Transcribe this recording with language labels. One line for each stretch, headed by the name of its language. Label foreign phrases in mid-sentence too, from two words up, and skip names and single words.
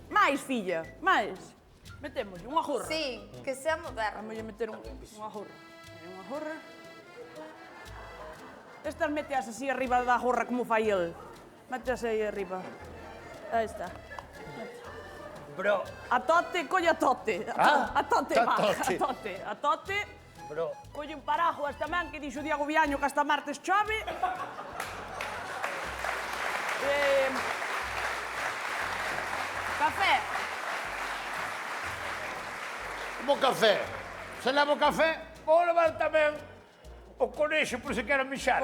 Galician: Mais, filla, máis. Metemos unha jorra.
Spanish: Sí, que sea moderno.
Galician: Vamos a meter unha jorra. Unha jorra. Estas meteas así arriba da jorra como fai el. Meteas aí arriba. Aí está. Bro, A tote, colle a tote. A tote, a va. tote. A tote. A tote. bro. Colle un paraguas tamén, que dixo Diego Viaño que hasta martes chove. Café. Como café. Se levo café, vou levar tamén o conexo por se quero mixar.